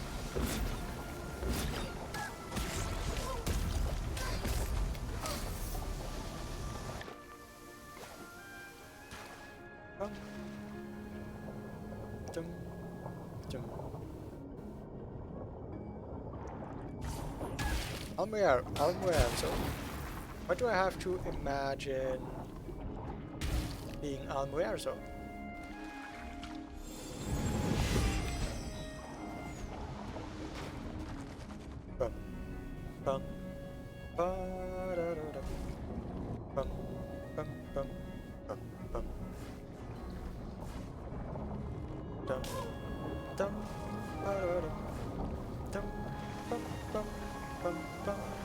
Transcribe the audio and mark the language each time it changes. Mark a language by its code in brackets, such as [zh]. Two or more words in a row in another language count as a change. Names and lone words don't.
[en] Dum, dum. Almuerzo. What do I have to imagine being Almuerzo? Bum, bum, ba-da-da-da. Bum, bum, bum, bum, bum. Dum, dum, ba-da-da. Dum, bum, bum, bum, bum.